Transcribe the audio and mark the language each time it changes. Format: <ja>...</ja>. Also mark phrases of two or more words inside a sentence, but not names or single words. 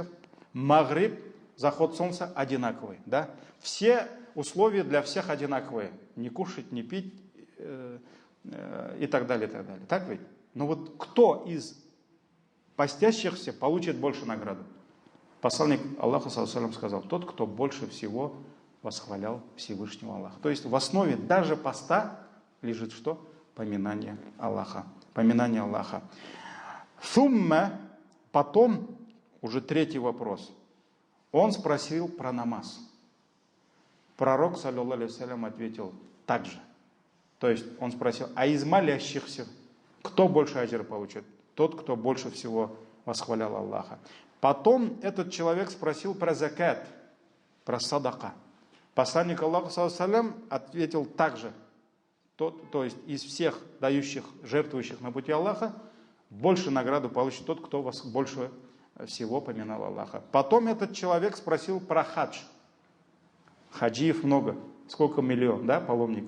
<ru>Магриб, заход солнца, одинаковый, да? Все условия для всех одинаковые. Не кушать, не пить и так далее, и так далее. Так ведь? Но вот кто из постящихся получит больше награду? Посланник Аллаха,</ru> <ar>صلى الله عليه وسلم,</ar> <ru>сказал: тот, кто больше всего восхвалял Всевышнего Аллаха. То есть в основе даже поста лежит что? Поминание Аллаха. Поминание Аллаха. Сумма, потом, уже третий вопрос. Он спросил про намаз. Пророк,</ru> <ar>صلى الله عليه وسلم,</ar> <ru>ответил так же. То есть он спросил: а из молящихся кто больше аджра получит? Тот, кто больше всего восхвалял Аллаха. Потом этот человек спросил про закат, про садака. Посланник Аллаха,</ru> <ar>صلى الله عليه وسلم,</ar> <ru>ответил также: то есть из всех дающих, жертвующих на пути Аллаха, больше награду получит тот, кто вас больше всего поминал Аллаха. Потом этот человек спросил про хадж. Хаджиев много, сколько миллион, да, паломников.</ru>